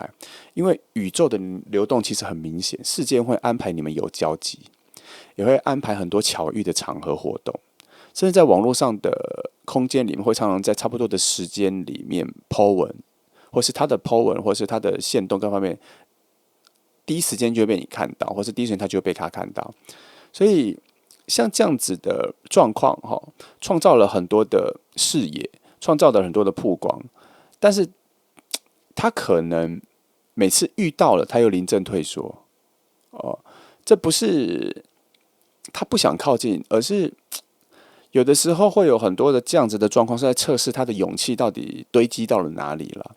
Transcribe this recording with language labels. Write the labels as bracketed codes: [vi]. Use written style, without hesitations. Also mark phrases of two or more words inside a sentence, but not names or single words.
[zh] 因為宇宙的流動其實很明顯，世界會安排你們有交集，也會安排很多巧遇的場合活動，甚至在網絡上的空間裡面，會常常在差不多的時間裡面 po 文，或是他的 po 文，或是他的限動各方面，第一時間就會被你看到，或是第一時間他就會被他看到。所以像這樣子的狀況創造了很多的視野，創造了很多的曝光，但是他可能每次遇到了，他又臨陣退縮這不是他不想靠近，而是有的時候會有很多的這樣子的狀況，是在測試他的勇氣到底堆積到了哪裡了。